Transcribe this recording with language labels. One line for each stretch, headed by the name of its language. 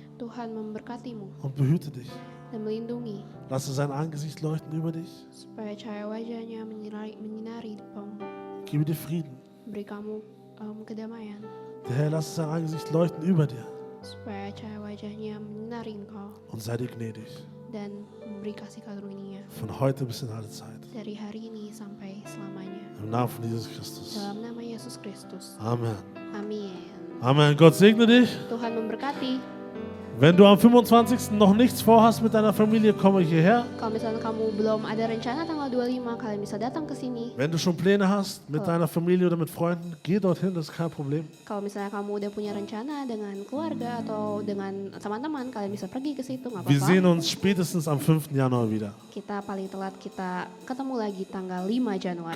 Indonesian: Tuhan memberkatimu
German: und behüte dich.
Indonesian: dan melindungi,
German: Lasse sein Angesicht leuchten über dich.
Indonesian: supaya cahaya wajahnya menyinari depanmu,
German: Gebe dir Frieden.
Indonesian: beri kamu kedamaian,
German: Der Herr lasse sein Angesicht leuchten über dir
Indonesian: supaya cahaya wajahnya menyinari engkau
German: und sei dir gnädig.
Indonesian: dan memberi kasih karunia
German: Von heute bis in alle Zeit.
Indonesian: dari hari ini sampai selamanya.
German: Im Namen von Jesus Christus.
Indonesian: Dalam nama Yesus Kristus.
German: Amen.
Indonesian: Amin.
German: Amen. Gott segne dich.
Indonesian: Tuhan memberkati.
German: Wenn du am 25. noch nichts vorhast mit deiner Familie, komme hierher.
Indonesian: Kalau misalnya kamu belum ada rencana tanggal 25, kalian bisa datang ke sini.
German: Wenn du schon Pläne hast mit deiner Familie oder mit Freunden, geh dorthin, das ist kein Problem.
Indonesian: Kalau misalnya kamu udah punya rencana dengan keluarga atau dengan teman-teman, kalian bisa pergi ke situ, nggak
German: Wir sehen
Indonesian: apa-apa.
German: uns spätestens am 5. Januar wieder.
Indonesian: Kita paling telat kita ketemu lagi tanggal 5 Januari.